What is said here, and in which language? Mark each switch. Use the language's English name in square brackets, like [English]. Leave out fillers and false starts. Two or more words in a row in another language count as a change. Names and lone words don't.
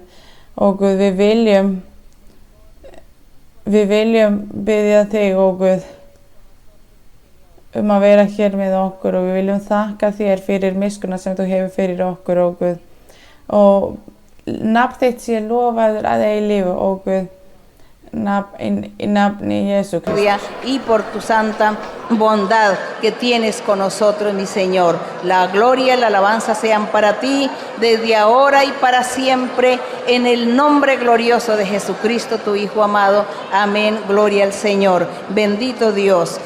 [Icelandic] Og Guð, við viljum biðja þig, ó Guð, að vera hér með okkur, og við viljum þakka þér fyrir miskunna sem þú hefur fyrir okkur, ó Guð. Og nafn þitt sé lofaður að eilífu, ó Guð, i nafni Jesu Cristo. [Spanish] Y por tu santa bondad que tienes con nosotros, mi Señor. La gloria y la alabanza sean para ti, desde ahora y para siempre, en el nombre glorioso de Jesucristo, tu Hijo amado. Amén. Gloria al Señor. Bendito Dios.